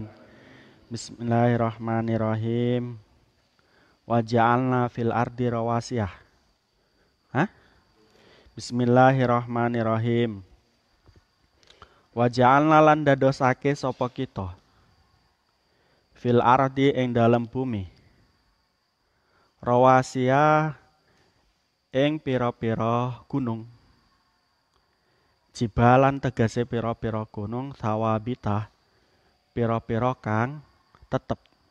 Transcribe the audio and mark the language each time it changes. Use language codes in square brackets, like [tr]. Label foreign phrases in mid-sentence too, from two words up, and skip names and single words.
[ar] بسم الله الرحمن الرحيم. وجعلنا في الأرض رواسي. Bismillahirrahmanirrahim. وجعلنا [jv] lan dadosake sapa kita [ar] في الأرض [jv] ing dalam bumi rawasiya ing pira-pira gunung, jibalan tegese pira-pira gunung, sawabita pira-pira kang tetep,